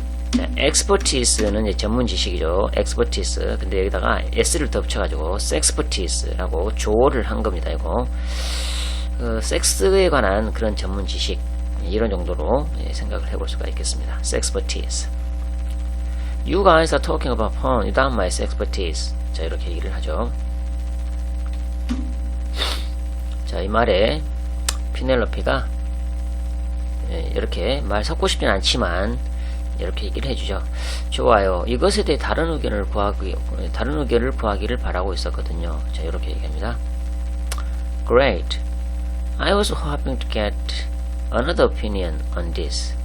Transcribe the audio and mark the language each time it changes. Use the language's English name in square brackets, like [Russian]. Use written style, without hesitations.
[Korean] 자, expertise는 이제 전문 지식이죠. expertise. 근데 여기다가 s를 덧붙여가지고 expertise라고 조어를 한 겁니다. 이거 섹스에 관한 그런 전문 지식, 이런 정도로 생각을 해볼 수가 있겠습니다. expertise. [English] You guys are talking about porn without my expertise. [Korean] 자, 이렇게 얘기를 하죠. 자, 이 말에 피넬로피가 이렇게 말 섞고 싶진 않지만 이렇게 얘기를 해주죠. 좋아요. 이것에 대해 다른 의견을 구하기를 바라고 있었거든요. 자, 이렇게 얘기합니다. [English] Great. I was hoping to get another opinion on this.